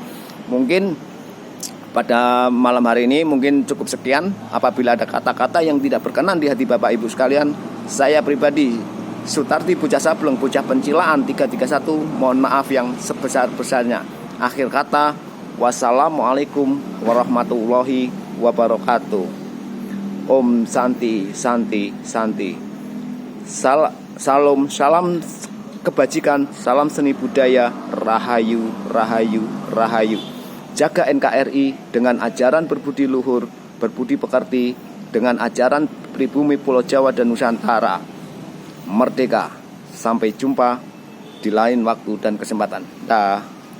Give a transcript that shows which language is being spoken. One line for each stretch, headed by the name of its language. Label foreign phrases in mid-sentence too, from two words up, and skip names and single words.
Indonesian: Mungkin pada malam hari ini mungkin cukup sekian. Apabila ada kata-kata yang tidak berkenan di hati Bapak Ibu sekalian, saya pribadi Sutarti Bocah Sableng, bocah pencilaan 331, mohon maaf yang sebesar-besarnya. Akhir kata,
Arabic: والسلام عليكم ورحمة الله وبركاته.
Indonesian: Om Santi Santi Santi. Salam kebajikan, salam seni budaya, rahayu rahayu rahayu. Jaga NKRI dengan ajaran berbudi luhur, berbudi pekerti, dengan ajaran pribumi Pulau Jawa dan Nusantara. Merdeka. Sampai jumpa di lain waktu dan kesempatan. Dah.